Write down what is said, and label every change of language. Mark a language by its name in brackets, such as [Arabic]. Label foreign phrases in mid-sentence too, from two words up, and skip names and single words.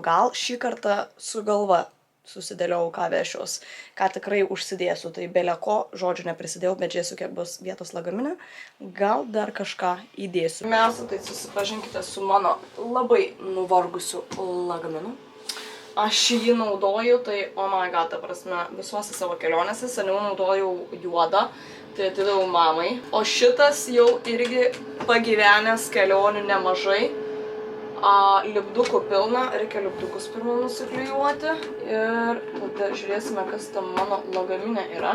[Lithuanian] Gal šį kartą su galva susidėliau, ką vešiuos, ką tikrai užsidėsiu. Tai beleko, žodžiu, neprisidėjau, bet žiūrėsiu, kiek bus vietos lagamine. Gal dar kažką įdėsiu. Pirmiausia, tai susipažinkite su mano labai nuvargusiu lagaminu. Aš jį naudoju, tai, [English] oh my god, [Lithuanian] ta prasme, visuose savo kelionėse, seniau naudojau juodą, tai atidaviau mamai. O šitas jau irgi pagyvenęs kelionių nemažai. Lipdukų pilna, reikia lipdukus pirmą nusiklijuoti. Ir tada žiūrėsime, kas tam mano lagamine yra.